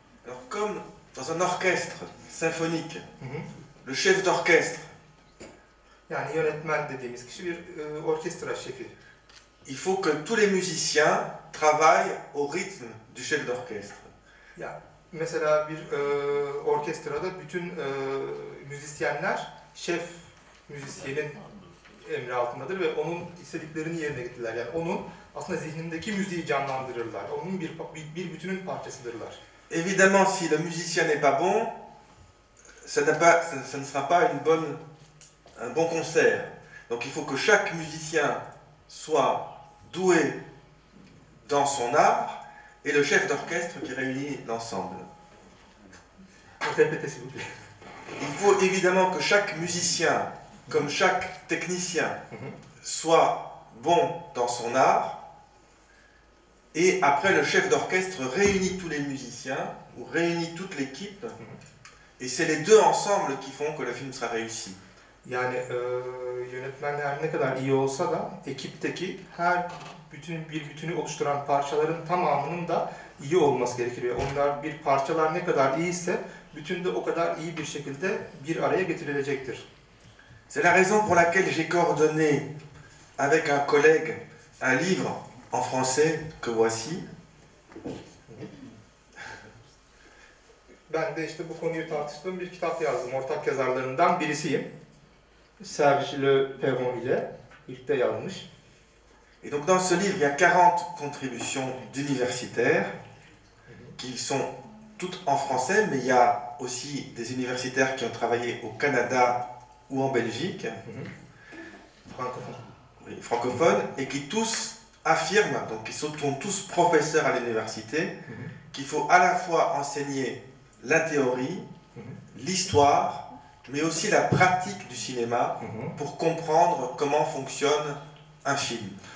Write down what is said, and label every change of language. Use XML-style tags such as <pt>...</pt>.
<fr>Alors comme dans un orchestre symphonique, le chef d'orchestre,</fr> <tr>yani yönetmen dediğimiz kişi bir orkestra şefi.</tr> <fr>Il faut que tous les musiciens travaillent au rythme du chef d'orchestre.</fr> <tr>Ya mesela bir orkestrada bütün müzisyenler şef müzisyenin emri altındadır ve onun istediklerini yerine getirirler. Yani onun aslında zihnindeki müziği canlandırırlar. Onun bir bütünün parçasıdırlar.</tr> <fr>Évidemment, si le musicien n'est pas bon, ça ne sera pas un bon concert. Donc il faut que chaque musicien soit doué dans son art et le chef d'orchestre qui réunit l'ensemble. Il faut évidemment que chaque musicien, comme chaque technicien, soit bon dans son art. Et après, le chef d'orchestre réunit tous les musiciens, ou réunit toute l'équipe, et c'est les deux ensemble qui font que le film sera réussi.</fr> <tr>Yani yönetmenler ne kadar iyi olsa da ekipteki bir bütünü oluşturan parçaların tamamının da iyi olması gerekiyor. Onlar parçalar ne kadar iyiyse bütün de o kadar iyi bir şekilde bir araya getirilecektir.</tr> <fr>C'est la raison pour laquelle j'ai coordonné avec un collègue un livre en français que voici.</fr> <tr>Ben de işte bu konuyu tartıştığım bir kitap yazdım. Ortak yazarlarından birisiyim. Serge Le Perron ile birlikte yazmış.</tr> <fr>Et donc dans ce livre, il y a 40 contributions d'universitaires qui sont toutes en français, mais il y a aussi des universitaires qui ont travaillé au Canada ou en Belgique, francophones, et qui tous affirment, donc ils sont tous professeurs à l'université, qu'il faut à la fois enseigner la théorie, l'histoire, mais aussi la pratique du cinéma pour comprendre comment fonctionne un film.</fr>